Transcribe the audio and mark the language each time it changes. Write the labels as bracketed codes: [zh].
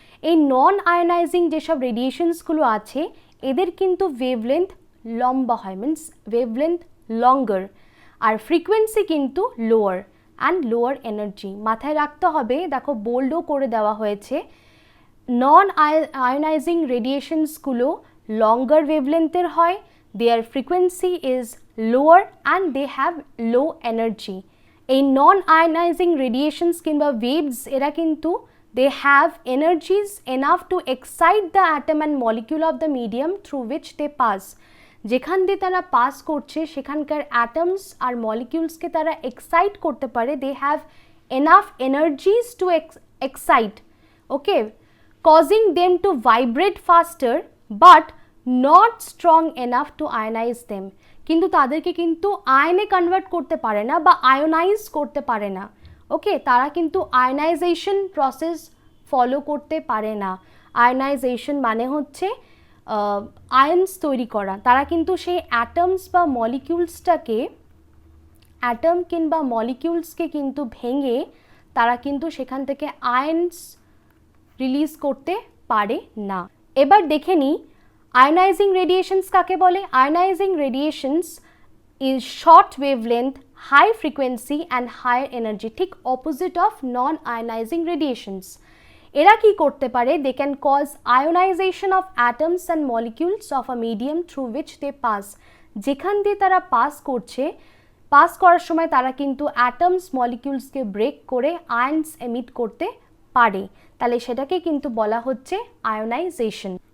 [bn] এই নন আয়োনাইজিং যেসব রেডিয়েশনসগুলো আছে এদের কিন্তু ওয়েভলেন্থ লম্বা হয়, মিনস ওয়েভলেন্থ লঙ্গার, আর ফ্রিকোয়েন্সি কিন্তু লোয়ার অ্যান্ড লোয়ার এনার্জি। মাথায় রাখতে হবে, দেখো বোল্ডও করে দেওয়া হয়েছে, নন আয়োনাইজিং রেডিয়েশনসগুলো লঙ্গার ওয়েভলেন্থের হয়, [en] Their frequency is lower and they have low energy. [bn] এই নন আয়োনাইজিং রেডিয়েশনস কিংবা ওয়েভস এরা কিন্তু [en] they have energies enough to excite the atom and molecule of the medium through which they pass. [bn] যেখান দিয়ে তারা পাস করছে সেখানকার অ্যাটমস আর মলিকিউলসকে তারা এক্সাইট করতে পারে, [en] they have enough energies to excite, okay, causing them to vibrate faster but not strong enough to ionize them. [bn] কিন্তু তাদেরকে কিন্তু আয়নে কনভার্ট করতে পারে না বা আয়োনাইজ করতে পারে না। ওকে, তারা কিন্তু আয়নাইজেশন প্রসেস ফলো করতে পারে না। আয়নাইজেশন মানে হচ্ছে আয়ন্স তৈরি করা। তারা কিন্তু সেই অ্যাটমস বা মলিকিউলসটাকে, অ্যাটম কিংবা মলিকিউলসকে কিন্তু ভেঙে তারা কিন্তু সেখান থেকে আয়ন্স রিলিজ করতে পারে না। এবার দেখে নিই আয়োনাইজিং রেডিয়েশনস কাকে বলে। [en] ionising radiations is short wavelength, high frequency and higher energy, [bn] ঠিক [en] opposite of non ionizing radiations. [bn] এরা কি করতে পারে, [en] They can cause ionisation of atoms and molecules of a medium through which they pass. [bn] যেখান দিয়ে তারা পাস করার সময় তারা কিন্তু অ্যাটমস মলিকিউলসকে ব্রেক করে আয়নস এমিট করতে পারে, তাহলে সেটাকে কিন্তু বলা হচ্ছে আয়োনাইজেশন।